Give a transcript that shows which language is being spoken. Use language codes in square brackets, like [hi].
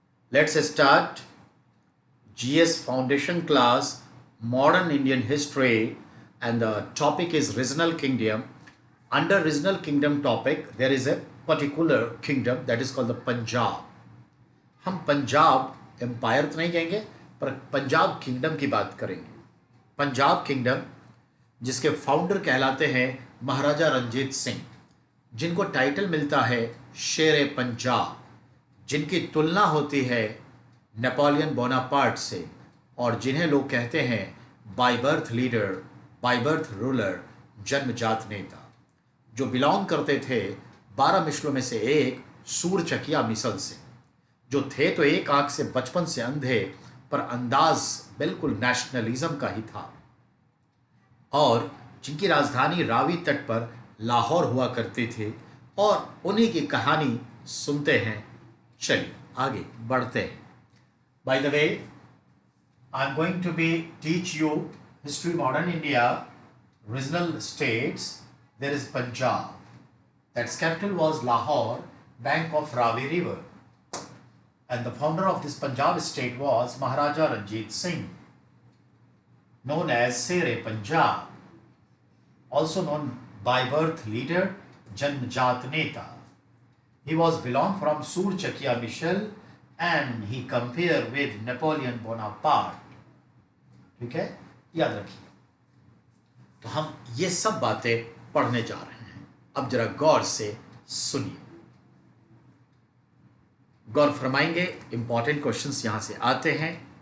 [en] Let's start GS Foundation class Modern Indian History and the topic is Regional Kingdom. Under Regional Kingdom topic there is a particular kingdom that is called the Punjab. [hi] हम Punjab empire तो नहीं कहेंगे पर Punjab kingdom की बात करेंगे. Punjab kingdom जिसके founder कहलाते हैं महाराजा रंजीत सिंह, जिनको टाइटल मिलता है शेर पंजाब, जिनकी तुलना होती है नेपोलियन बोनापार्ट से और जिन्हें लोग कहते हैं [en] by birth leader, by birth ruler, [hi] जन्मजात नेता, जो बिलोंग करते थे 12 मिसलों में से एक सूरचकिया मिसल से, जो थे तो एक आंख से बचपन से अंधे पर अंदाज बिल्कुल नेशनलिज्म का ही था, और जिनकी राजधानी रावी तट पर लाहौर हुआ करती थी. और उन्हीं की कहानी सुनते हैं. चलिए आगे बढ़ते हैं. [en] By the way, I am going to be teach you history modern India, regional states. There is Punjab, that's capital was Lahore, bank of Ravi river, and the founder of this Punjab state was Maharaja Ranjit Singh, known as Sher-e-Punjab, also known by birth leader, Janmjat Neta. He was belong from Surchakia Michel and he compared with Napoleon Bonaparte. [hi] ठीक है, याद रखिए. तो हम ये सब बातें पढ़ने जा रहे हैं. अब जरा गौर से सुनिए, गौर फरमाएंगे. इंपॉर्टेंट क्वेश्चंस यहां से आते हैं.